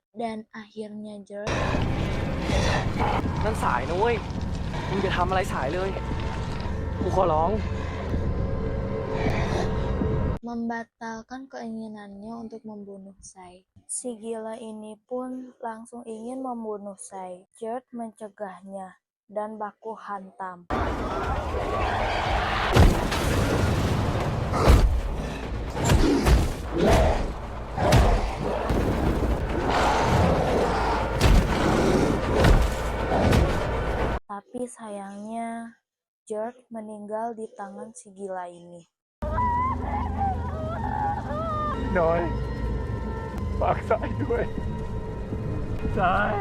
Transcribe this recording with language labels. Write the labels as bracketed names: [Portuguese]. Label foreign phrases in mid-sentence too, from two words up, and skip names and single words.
[Indonesian] Dan akhirnya Gerd [Thai] นั่นสายนะเว้ย มึงจะทำอะไรสายเลย กูขอร้อง [Indonesian] membatalkan keinginannya untuk membunuh Sai. Si gila ini pun langsung ingin membunuh Sai. Gerd mencegahnya dan baku hantam. Tapi sayangnya, Gerd meninggal di tangan si gila ini. [Thai] น้อยฝากสายด้วย สาย